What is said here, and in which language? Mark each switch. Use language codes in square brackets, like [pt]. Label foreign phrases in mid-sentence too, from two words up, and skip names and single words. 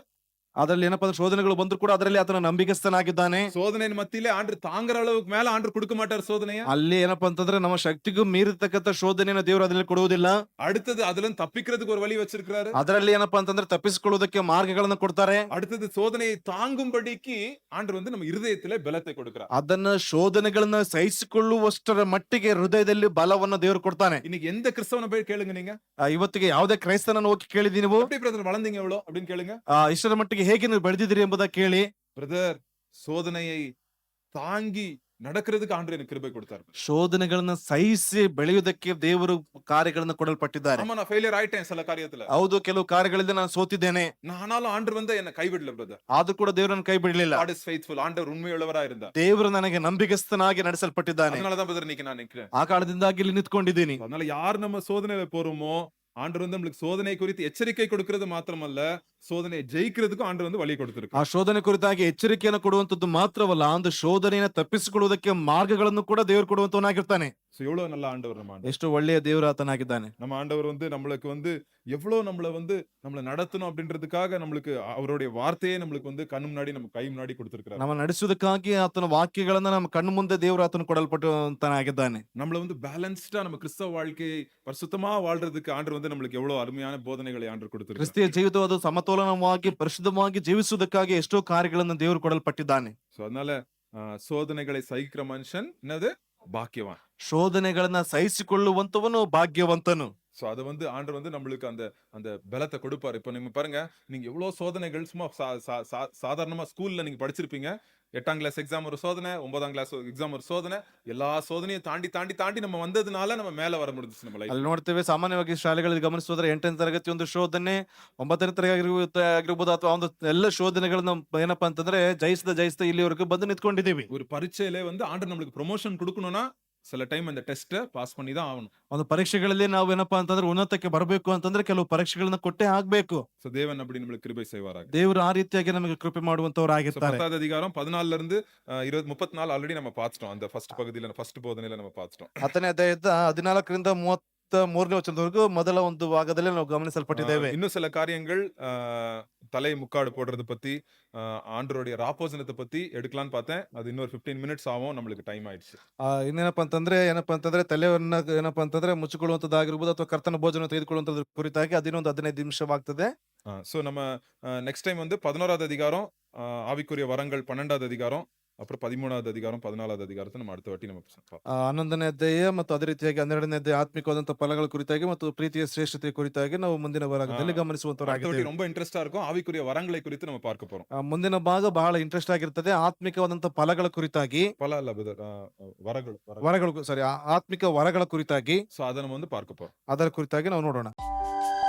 [kn] ಅದರಲ್ಲಿ ಏನಪ್ಪಾ ಅಂದ್ರೆ ಶೋಧನೆಗಳು ಬಂದ್ರು ಕೂಡ ಅದರಲ್ಲಿ ಆತನ ನಂಬಿಕಸ್ಥನಾಗಿದ್ದಾನೆ. [ta] சோதனையின் மத்தியிலே ஆண்டவர் தாங்குற அளவுக்கு மேல ஆண்டவர் கொடுக்க மாட்டார் சோதனையை. [kn] ಅಲ್ಲಿ ಏನಪ್ಪಾ ಅಂತಂದ್ರೆ ನಮ್ಮ ಶಕ್ತಿಗೂ ಮೀರಿರ್ತಕ್ಕಂಥ ಶೋಧನೆಯನ್ನು ದೇವರು ಅದರಲ್ಲಿ ಕೊಡುವುದಿಲ್ಲ. [ta] அடுத்தது அதுல தப்பிக்கிறதுக்கு ஒரு வழி வச்சிருக்காரு. [kn] ಅದರಲ್ಲಿ ಏನಪ್ಪಾ ಅಂತಂದ್ರೆ ತಪ್ಪಿಸಿಕೊಳ್ಳುವುದಕ್ಕೆ ಮಾರ್ಗಗಳನ್ನ ಕೊಡ್ತಾರೆ. [ta] அடுத்தது சோதனையை தாங்கும்படிக்கு ஆண்டவர் வந்து நம்ம இருதயத்திலே பலத்தை கொடுக்கிறார். [kn] ಅದನ್ನ ಶೋಧನೆಗಳನ್ನ ಸಹಿಸಿಕೊಳ್ಳುವಷ್ಟರ ಮಟ್ಟಿಗೆ ಹೃದಯದಲ್ಲಿ ಬಲವನ್ನ ದೇವರು ಕೊಡ್ತಾನೆ. [ta] இன்னைக்கு எந்த கிறிஸ்தவனை போய் கேளுங்க நீங்க, [kn] ಇವತ್ತಿಗೆ ಯಾವುದೇ ಕ್ರೈಸ್ತನನ್ನು ಹೋಗಿ ಕೇಳಿದೀನಿ ನೀವು, [ta] எப்படி பிரதர் வளர்ந்தீங்க எவ்வளவு அப்படின்னு கேளுங்க. [kn] ಇಷ್ಟರ ಮಟ್ಟಿಗೆ ಹೇಗೆ ನೀವು ಬೆಳೆದಿದ್ದೀರಿ ಎಂಬುದಾಗಿ ಕೇಳಿ, [ta] பிரதர் சோதனையை தாங்கி நடக்கிறதுக்கு ஆண்டவர் எனக்கு கிருபை கொடுத்தாரு. [kn] ಶೋಧನೆಗಳನ್ನ ಸಹಿಸಿ ಬೆಳೆಯುವುದಕ್ಕೆ ದೇವರು ಕಾರ್ಯಗಳನ್ನ ಕೊಡಲ್ಪಟ್ಟಿದ್ದಾರೆ. [ta] ஆமா, நான் ஃபெயிலியர் ஆயிட்டேன் சில காரியத்துல. [kn] ಹೌದು, ಕೆಲವು ಕಾರ್ಯಗಳಿಂದ ನಾನು ಸೋತಿದ್ದೇನೆ. [ta] ஆனாலும் ஆண்டவர் வந்து என்ன கைவிடல பிரதர். [kn] ಆದ್ರೂ ಕೂಡ ದೇವರು ನನ್ನ ಕೈ ಬಿಡಲಿಲ್ಲ. [en] God is faithful. [ta] ஆண்டவர் உண்மையுள்ளவரா இருந்தார். [kn] ದೇವರು ನನಗೆ ನಂಬಿಗಸ್ತನಾಗಿ ನಡೆಸಲ್ಪಟ್ಟಿದ್ದಾನೆ. [ta] அதனால தான் பிரதர் இன்னைக்கு நான் நிக்கிறேன். [kn] ಆ ಕಾರಣದಿಂದಾಗಿ ಇಲ್ಲಿ ನಿಂತ್ಕೊಂಡಿದ್ದೀನಿ. [ta] அதனால யார் நம்ம சோதனையில போறோமோ ஆண்டவர் வந்து நம்மளுக்கு சோதனை குறித்து எச்சரிக்கை கொடுக்கிறது மாத்திரமல்ல, சோதனையை ஜெயிக்கிறதுக்கும் ஆண்டவர் வந்து வழி ಆ கொடுத்திருக்கார். [kn] ಶೋಧನೆ ಕುರಿತಾಗಿ ಎಚ್ಚರಿಕೆಯನ್ನು ಕೊಡುವಂತದ್ದು ಮಾತ್ರವಲ್ಲ, ಒಂದು ಶೋಧನೆಯನ್ನು ತಪ್ಪಿಸಿಕೊಳ್ಳುವುದಕ್ಕೆ ಮಾರ್ಗಗಳನ್ನು ಕೂಡ ದೇವರು ಕೊಡುವಂತವನಾಗಿರ್ತಾನೆ. [ta] சோ எவ்வளவு நல்ல ஆண்டவர் நம்ம ஆண்டவர். [kn] ಎಷ್ಟು ಒಳ್ಳೆಯ ದೇವರು ಆತನಾಗಿದ್ದಾನೆ. [ta] நம்ம ஆண்டவர் வந்து நம்மளுக்கு வந்து எவ்வளவு நம்மள நடத்தணும் அப்படின்றதுக்காக நம்மளுக்கு அவருடைய வார்த்தையே நம்மளுக்கு வந்து கண்ணு முன்னாடி நம்ம கை முன்னாடி கொடுத்திருக்கிறார். [kn] ನಮ್ಮ ನಡೆಸುವುದಕ್ಕಾಗಿ ಆತನ ವಾಕ್ಯಗಳನ್ನ ನಮ್ಮ ಕಣ್ಣು ಮುಂದೆ ದೇವರು ಆತನ ಕೊಡಲ್ಪಟ್ಟಂತನಾಗಿದ್ದಾನೆ. [ta] நம்மள வந்து பேலன்ஸ்டா நம்ம கிறிஸ்தவ வாழ்க்கையை பரிசுத்தமா வாழ்றதுக்கு ஆண்டவர் வந்து நம்மளுக்கு எவ்வளவு அருமையான போதனைகளை ஆண்டவர் கொடுத்திருக்கிறார். [kn] ಕ್ರಿಸ್ತಿಯ ಜೀವಿತವಾದ ಸಮತೋಲನವಾಗಿ ಪರಿಶುದ್ಧವಾಗಿ ಜೀವಿಸುವುದಕ್ಕಾಗಿ ಎಷ್ಟೋ ಕಾರ್ಯಗಳನ್ನು ದೇವರು ಕೊಡಲ್ಪಟ್ಟಿದ್ದಾನೆ. [ta] சோ அதனால சோதனைகளை சகிக்கிற மனுஷன் என்னது பாக்கியவான். ಶೋಧನೆಗಳನ್ನ ಸಹಿಸಿಕೊಳ್ಳುವಂತವನು ಭಾಗ್ಯವಂತನು. சோ அது வந்து ஆண்டவர் வந்து நம்மளுக்கு அந்த அந்த பலத்தை கொடுப்பாரு. இப்ப நீங்க பாருங்க, நீங்க எவ்வளவு சோதனைகள் சும்மா சாதாரணமா ஸ்கூல்ல நீங்க படிச்சிருப்பீங்க. 8ஆம் [en] class exam [ta] ஒரு சோதனை, 9ஆம் [en] class exam [ta] ஒரு சோதனை, எல்லா சோதனையும் தாண்டி தாண்டி தாண்டி நம்ம வந்ததுனால நம்ம மேல வர முடிஞ்சுச்சு நம்ம ಲೈಫ್. [kn] ಅಲ್ಲಿ ನೋಡ್ತೇವೆ, ಸಾಮಾನ್ಯವಾಗಿ ಶಾಲೆಗಳಲ್ಲಿ ಗಮನಿಸೋದ್ರೆ 8ನೇ ತರಗತಿ ಒಂದು ಶೋಧನೆ, 9ನೇ ತರಗತಿ ಆಗಿರ್ಬೋದು, ಅಥವಾ ಒಂದು ಎಲ್ಲ ಶೋಧನೆಗಳನ್ನ ಏನಪ್ಪಾ ಅಂತಂದ್ರೆ ಜಯಿಸ್ತಾ ಇಲ್ಲಿವರೆಗೂ ಬಂದು ನಿಂತ್ಕೊಂಡಿದ್ದೀವಿ. [ta] ஒரு பரீட்சையிலே வந்து ஆண்டவர் நம்மளுக்கு ப்ரொமோஷன் கொடுக்கணும்னா சில டைம் அந்த டெஸ்ட்டை பாஸ் பண்ணி தான் ஆகணும். [kn] ಒಂದು ಪರೀಕ್ಷೆಗಳಲ್ಲಿ ನಾವು ಏನಪ್ಪಾ ಅಂತಂದ್ರೆ ಉನ್ನತಕ್ಕೆ ಬರಬೇಕು ಅಂತಂದ್ರೆ ಕೆಲವು ಪರೀಕ್ಷೆಗಳನ್ನ ಕೊಟ್ಟೇ ಆಗ್ಬೇಕು. [ta] சோ தேவன் அப்படி நம்மளுக்கு கிருபை செய்வாராக. [kn] ದೇವರು ಆ ರೀತಿಯಾಗಿ ನಮಗೆ ಕೃಪೆ ಮಾಡುವಂತವರಾಗಿರ್ತಾರೆ. [ta] 10வது அதிகாரம் 14ல இருந்து 34 ஆல்ரெடி நம்ம பார்த்துட்டோம். அந்த ஃபர்ஸ்ட் பகுதியில ஃபர்ஸ்ட் போதனையில நம்ம பார்த்துட்டோம். [kn] 10ನೇ ಅಧ್ಯಾಯದ 14ರಿಂದ 33ನೇ ವಚನದವರೆಗೂ ಮೊದಲ ಒಂದು ಭಾಗದಲ್ಲಿ ನಾವು ಗಮನಿಸಲ್ಪಟ್ಟಿದ್ದೇವೆ. [ta] இன்னும் சில காரியங்கள் தலை முக்காடு போடுறது பத்தி, ஆண்டவருடைய ராப்போசனத்தை பத்தி எடுக்கலாம்னு பார்த்தேன். அது இன்னொரு 15 மினிட்ஸ் ஆகும், நம்மளுக்கு டைம் ஆயிடுச்சு. [kn] ಇನ್ನೇನಪ್ಪ ಅಂತಂದ್ರೆ ತಲೆಯನ್ನ ಏನಪ್ಪಾ ಅಂತಂದ್ರೆ ಮುಚ್ಚಿಕೊಳ್ಳುವಂತದ್ದಾಗಿರ್ಬೋದು ಅಥವಾ ಕರ್ತನ ಭೋಜನ ತೆಗೆದುಕೊಳ್ಳುವಂತದ್ರ ಕುರಿತಾಗಿ ಅದಿನ್ನೊಂದು 15 ನಿಮಿಷವಾಗ್ತದೆ. [ta] சோ நம்ம [en] next time [ta] வந்து 11வது அதிகாரம் ஆவிக்குரிய வரங்கள், 12வது அதிகாரம், அப்புறம் 13வது அதிகாரம், 14வது அதிகாரத்தை நம்ம அடுத்த வாட்டி நம்ம பார்ப்போம். [kn] 11ನೇ ಅಧ್ಯಾಯ ಮತ್ತು ಅದೇ ರೀತಿಯಾಗಿ 12ನೇ ಅಧ್ಯಾಯ ಆತ್ಮಿಕವಾದಂತಹ ಫಲಗಳ ಕುರಿತಾಗಿ ಮತ್ತು ಪ್ರೀತಿಯ ಶ್ರೇಷ್ಠತೆ ಕುರಿತಾಗಿ ನಾವು ಮುಂದಿನ ಭಾಗದಲ್ಲಿ [ta] அடுத்த வாட்டி [kn] ಗಮನಿಸುವಂತವರಾಗಿದ್ದೇವೆ. [ta] ரொம்ப இன்ட்ரெஸ்டா இருக்கும். ஆவிக்குரிய வரங்களை குறித்து நம்ம பார்க்க போறோம். [kn] ಮುಂದಿನ ಭಾಗ ಬಹಳ ಇಂಟ್ರೆಸ್ಟ್ ಆಗಿರ್ತದೆ. ಆತ್ಮಿಕವಾದಂತಹ ಫಲಗಳ ಕುರಿತಾಗಿ, [ta] பல இல்ல பிரதர், வரಗಳು. [kn] ವರಗಳು, ಸಾರಿ, ಆತ್ಮಿಕ ವರಗಳ ಕುರಿತಾಗಿ, [ta] சோ அதை நம்ம வந்து பார்க்க போறோம். [kn] ಅದರ ಕುರಿತಾಗಿ ನಾವು ನೋಡೋಣ.